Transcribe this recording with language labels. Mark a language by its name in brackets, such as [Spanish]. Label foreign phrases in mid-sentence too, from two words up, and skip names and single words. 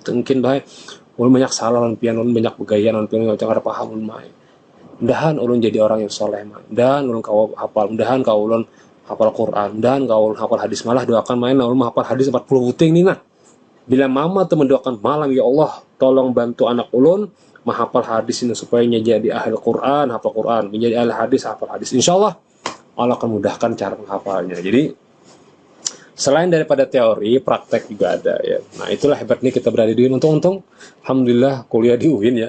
[Banjar] Mungkin baik, ulun banyak salah ulun pian, ulun banyak begaya ulun pian, jangan paham ulun main. Mudahan ulun jadi orang yang soleh, mudahan ulun kau hafal, mudahan kau ulun hafal Quran, mudahan kau ulun hafal hadis, malah doakan main ulun hafal hadis 40 puting nih nah. Bila mama tuh mendoakan malam, [Arabic] يا الله, [Banjar] tolong bantu anak ulun menghafal hadis ini supaya jadi ahli Quran, hafal Quran, menjadi ahli hadis, hafal hadis. [Arabic] إن شاء الله [Indonesian] Allah akan mudahkan cara menghafalnya. Jadi selain daripada teori, praktek juga ada ya. Nah itulah hebatnya kita berada di UIN. Untung-untung, alhamdulillah kuliah di UIN ya.